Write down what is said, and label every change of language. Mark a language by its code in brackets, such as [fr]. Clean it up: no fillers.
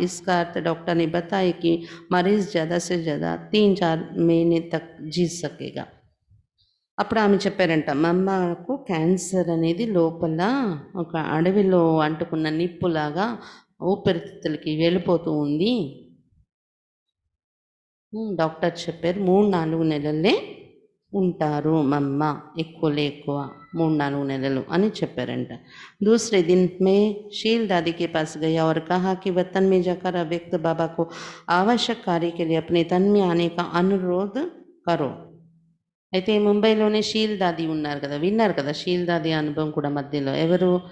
[hi] इसका अर्थ डॉक्टर ने बताया कि मरीज ज़्यादा से ज़्यादा 3-4 महीने तक जी सकेगा. [te] అప్పుడు ఆమె చెప్పారంట, మమ్మకు క్యాన్సర్ అనేది లోపల ఒక అడవిలో అంటుకున్న నిప్పులాగా ఊపిరితిత్తులకి వెళ్ళిపోతూ ఉంది. డాక్టర్ చెప్పారు 3-4 నెలలే ఉంటారు మమ్మ, ఎక్కువలే ఎక్కువ 3-4 నెలలు అని చెప్పారంట. [hi] दूसरे दिन मैं शील दादी के पास गया और कहा कि वतन में जाकर अव्यक्त बाबा को आवश्यक कार्य के लिए अपने तन में आने का अनुरोध करो. [te] అయితే ముంబైలోనే షీల్ దాది ఉన్నారు కదా, విన్నారు కదా షీల్ దాది అనుభవం కూడా మధ్యలో. ఎవరు?